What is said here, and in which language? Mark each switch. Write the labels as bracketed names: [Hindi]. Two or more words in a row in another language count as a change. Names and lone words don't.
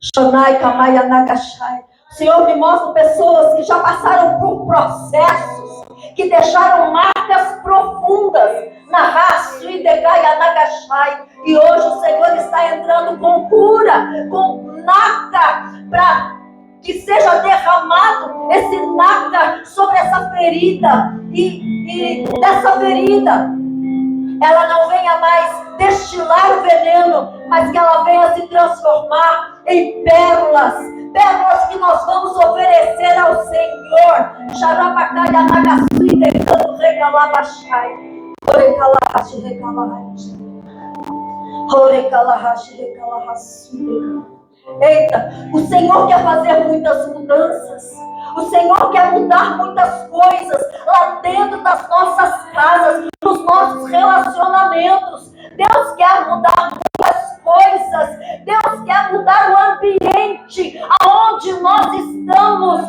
[Portuguese] O Senhor me mostra pessoas que já passaram por processos, que deixaram marcas profundas na raça e e hoje o Senhor está entrando com cura, com nata, para que seja derramado esse nata sobre essa ferida, e dessa ferida ela não venha mais destilar o veneno, mas que ela venha se transformar em pérolas, pérolas que nós vamos oferecer ao Senhor. Xarabacaya nagasui decando recalabachai. Orecalahashi recalahashi. Orecalahashi recalahashi. Eita, o Senhor quer fazer muitas mudanças. O Senhor quer mudar muitas coisas lá dentro das nossas casas, nos nossos relacionamentos. Deus quer mudar muitas coisas. Deus quer mudar o ambiente aonde nós estamos.